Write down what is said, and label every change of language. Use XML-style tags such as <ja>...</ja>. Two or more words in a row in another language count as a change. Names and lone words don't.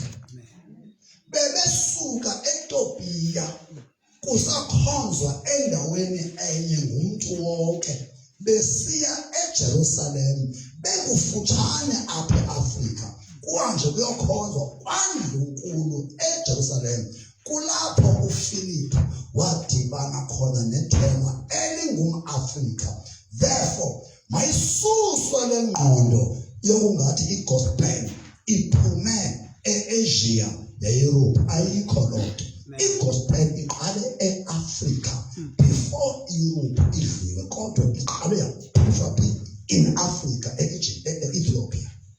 <xh>Bebesuka eTopia kusakhonzwa endaweni enye ngumntu wonke besiya eJerusalem bekufutshane apha eAfrika kuhanje kuyokhonzwa kwaNdlunkulu eJerusalem. Kulapho uPhilip wadibana khona nethema elingumAfrika. Therefore mayisuswe le ngqondo yokungathi igospel iphume eAsia neEurope. Ayikho loo nto. Igospel iqale eAfrika before Europe idliwe, kodwa iqale yaphushwa phi in Africa, Ethiopia.</xh>